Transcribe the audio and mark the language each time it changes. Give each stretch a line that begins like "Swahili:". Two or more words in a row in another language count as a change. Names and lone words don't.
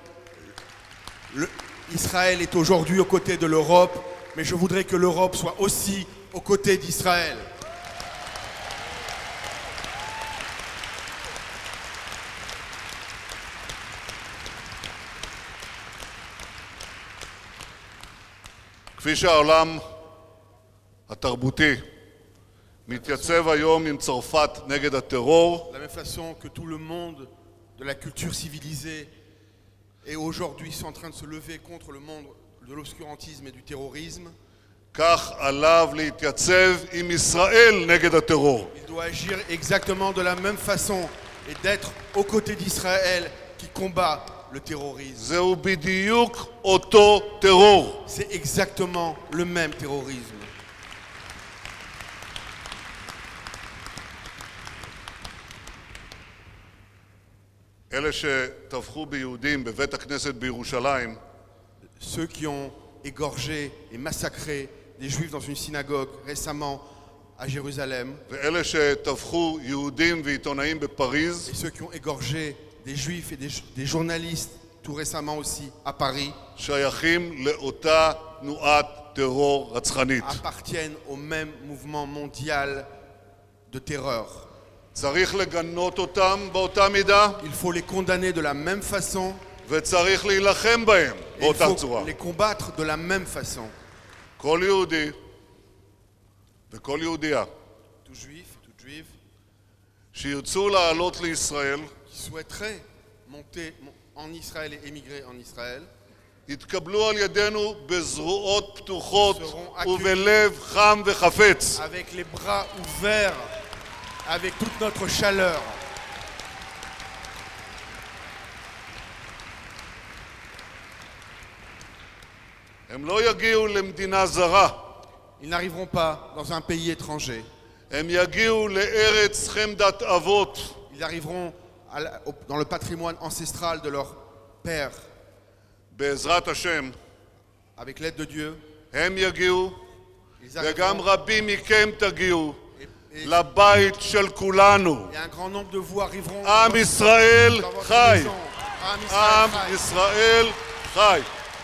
French: Israël est aujourd'hui aux côtés de l'Europe, mais je voudrais que l'Europe soit aussi aux côtés d'Israël.
Hebrew: כפי שהעולם התרבותי מתייצב היום עם צרפת נגד הטרור,
French: De la même façon que tout le monde de la culture civilisée est aujourd'hui en train de se lever contre le monde de l'obscurantisme et du terrorisme,
Hebrew: כך עליו להתייצב עם ישראל נגד הטרור.
French: il doit agir exactement de la même façon et d'être aux côtés d'Israël qui combat le terrorisme.
Hebrew: זהו בדיוק אותו טרור.
French: C'est exactement le même terrorisme.
Hebrew: אלה שטבחו ביהודים בבית הכנסת בירושלים,
French: Ceux qui ont égorgé et massacré des juifs dans une synagogue récemment à Jérusalem,
Hebrew: ואלה שטבחו יהודים ועיתונאים בפריז,
French: et ceux qui ont égorgé des juifs et des journalistes tout récemment aussi à Paris,
Hebrew: שייכים לאותה תנועת טרור רצחנית.
French: appartiennent au même mouvement mondial de terreur.
Hebrew: צריך לגנות אותם באותה מידה,
French: Il faut les condamner de la même façon
Hebrew: וצריך להילחם בהם
French: et il
Hebrew: באותה
French: faut
Hebrew: צורה.
French: les combattre de la même façon.
Hebrew: כל יהודי וכל יהודייה
French: Tout juif, toute juive
Hebrew: שירצו לעלות לישראל,
French: qui souhaiteraient monter en Israël et émigrer en Israël
Hebrew: יתקבלו על ידינו בזרועות פתוחות
French: seront
Hebrew: ובלב חם וחפץ.
French: avec les bras ouverts, avec toute notre chaleur.
Hebrew: הם לא יגיעו למדינה זרה,
French: Ils n'arriveront pas dans un pays étranger.
Hebrew: הם יגיעו לארץ חמדת אבות,
French: Ils arriveront dans le patrimoine ancestral de leur père.
Hebrew: בעזרת השם,
French: Avec l'aide de Dieu,
Hebrew: הם יגיעו,
French: ils
Hebrew: וגם
French: arriveront.
Hebrew: רבים מכם תגיעו
French: Et
Hebrew: לבית של כולנו.
French: un grand nombre de vous arriveront
Hebrew: עם ישראל
French: dans votre
Hebrew: חי,
French: maison. Am
Hebrew: עם Israël. ישראל חי.